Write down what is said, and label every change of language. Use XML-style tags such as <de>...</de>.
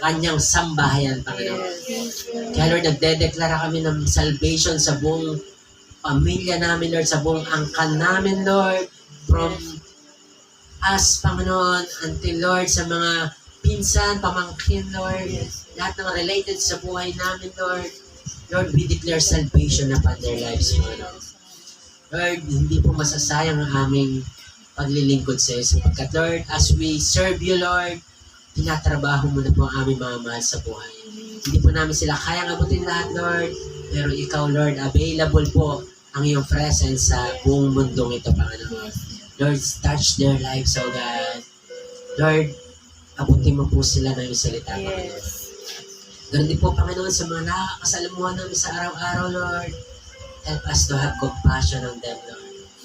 <tl>Kanyang sambahayan, Panginoon. Kaya, Lord, nagdedeklara kami ng salvation sa buong pamilya namin, Lord, sa buong angkan namin, Lord, from us, Panginoon, until, Lord, sa mga pinsan, pamangkin, Lord, lahat ng related sa buhay namin, Lord.</tl> <en>Lord, we declare salvation upon their lives, Panginoon.</en> <tl>Lord, hindi po masasayang ang aming paglilingkod sa iyo. Sapagkat, Lord,</tl> <en>as we serve you,</en> <tl>Lord, tinatrabaho mo na po ang aming mga mahal sa buhay. Hindi po namin sila kayang abutin lahat, Lord. Pero ikaw, Lord, available po ang iyong presence sa buong mundong ito, Panginoon.</tl> <en>Lord, touch their lives, oh God.</en> <tl>Lord, abutin mo po sila ng iyong salita, Panginoon. Ganun din po, Panginoon, sa mga nakakasalamuhan namin sa araw-araw, Lord.</tl> <en>Help us to have compassion on them, Lord.</en>